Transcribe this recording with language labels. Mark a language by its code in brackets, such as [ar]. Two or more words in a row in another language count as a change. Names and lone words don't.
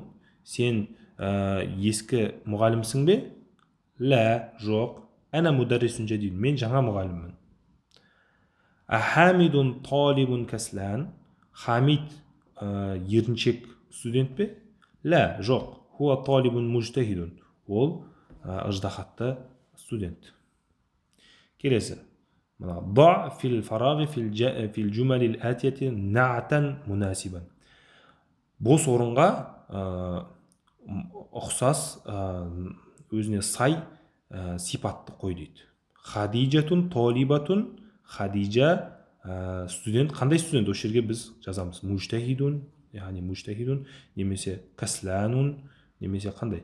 [kk] Сен ескі мұғалімсің бе? [ar] Лә, жоқ. أنا مدرس جديد. [kk] Мен жаңа мұғаліммін. [ar] أحامد طالب كسلان. [kk] Хамид еріншек студент бе? Лә, жоқ. [ar] هو طالب مجتهد. [kk] Ол ыждахатты студент. Келесі. [ar] ضع في الفراغ في الجمل الآتية نعتا مناسبا. [kk] Бос орынға ұқсас, өзіне сай сипатты қой дейді. [ar] خديجة طالبة. [kk] Хадижа студент. Қандай студент? Осы жерге біз жазамыз. Мужтахидун, яғни мужтахидун, немесе касланун, немесе қандай?